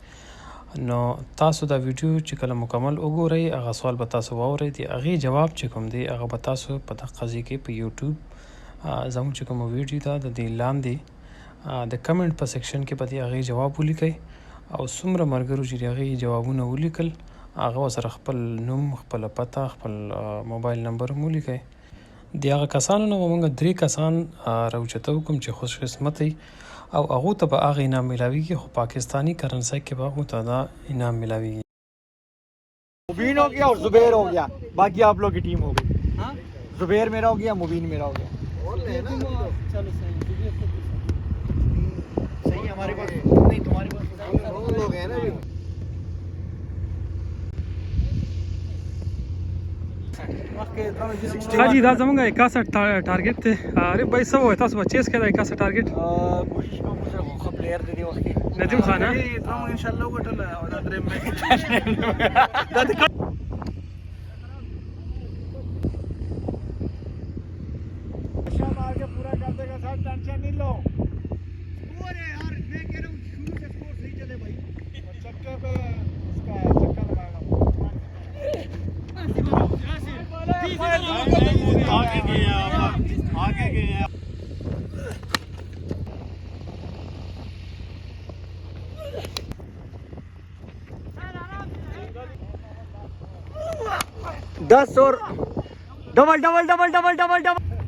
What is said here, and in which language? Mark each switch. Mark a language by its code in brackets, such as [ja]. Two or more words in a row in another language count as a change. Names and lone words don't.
[ps] نو تاسو دا ویډیو چې کله مکمل وګورئ هغه سوال به تاسو واورئ د هغې جواب چې کوم دی هغه به تاسو په دغه قضیې کې په یوټیوب زموږ چې کومه ویډیو ده د دې لاندې د کمنټ په سیکشن کې به د هغې جواب ولیکئ او څومره ملګرو چې د هغې جوابونه ولیکل هغه ورسره خپل نوم خپله پته خپل موبایل نمبر هم ولیکئ. د هغه کسانو نه به موږ 3 کسان راوچته وکړو چې خوش قسمت وي او هغو ته به هغه انعام میلاویږي خو پاکستانی کرنسی کې به هغو ته دا انعام میلاویږي. [hi] मुबीन हो गया और जुबैर हो गया, बाकी आप लोग की टीम हो गई. जुबैर मेरा हो गया, मुबीन मेरा हो गया. सही हमारे पास नहीं, तुम्हारे पास लोग हैं ना. [ps] حاجی دا زمونږ 61 ټارګټ دی. عارف بھائی څه وایي تاسو به چیز کړئ 61 ټارګټ؟ کوشش کوم چې خو پلیئر د دې وخت کې ندیم خان ها [ar] ان شاء الله [ps] وګټل او دا درې مې [hi] मार के पूरा कर देगा सर, टेंशन नहीं लो. अरे यार मैं कह रहा हूँ शुरू से स्कोर सही चले भाई. चक्के पे इसका चक्का लगाएगा. आगे गया 10 और डबल डबल डबल डबल डबल डबल.